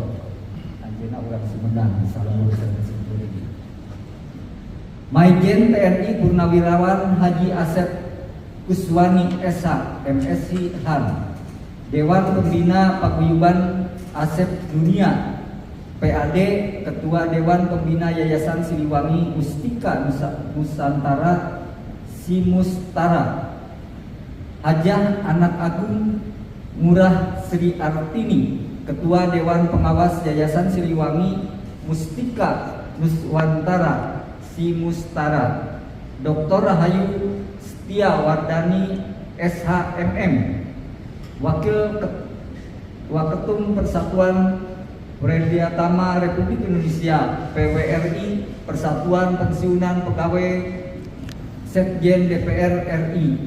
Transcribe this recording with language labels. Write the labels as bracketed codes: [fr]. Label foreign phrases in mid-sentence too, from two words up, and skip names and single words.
[su] Anjeunna urang Sumedang, [id] salam Maijen TNI Purnawirawan Haji Asep Kuswani SH MSc Han, Dewan Pembina Paguyuban Asep Dunia PAD, Ketua Dewan Pembina Yayasan Siliwangi Mustika Nusantara Simustara. Hajah Anak Agung Murah Sri Artini, Ketua Dewan Pengawas Yayasan Siliwangi Mustika Nuswantara Simustara. Dr. Rahayu Setia Wardani SHMM, Wakil Waketum Persatuan Prediatama Republik Indonesia PWRI, Persatuan Pensiunan Pegawai Setjen DPR RI.